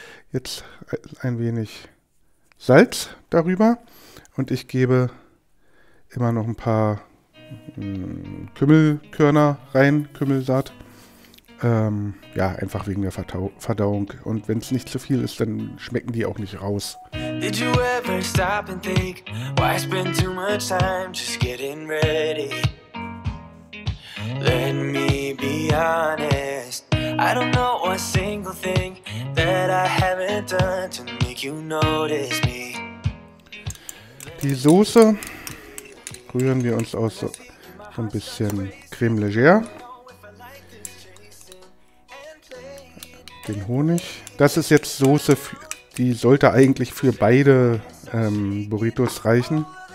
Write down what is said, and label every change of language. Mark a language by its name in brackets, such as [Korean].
[German] Jetzt ein wenig Salz darüber und ich gebe immer noch ein paar Kümmelkörner rein, Kümmelsaat. Ja, einfach wegen der Verdauung. Und wenn es nicht zu viel ist, dann schmecken die auch nicht raus. [English] Did you ever stop and think, why spend too much time just getting ready? Let me be honest, I don't know a single thing that I haven't done to make you notice me. [German] Die Soße rühren wir uns aus so ein bisschen Creme Légère. Den Honig. Das ist jetzt Soße, die sollte eigentlich für beide Burritos reichen.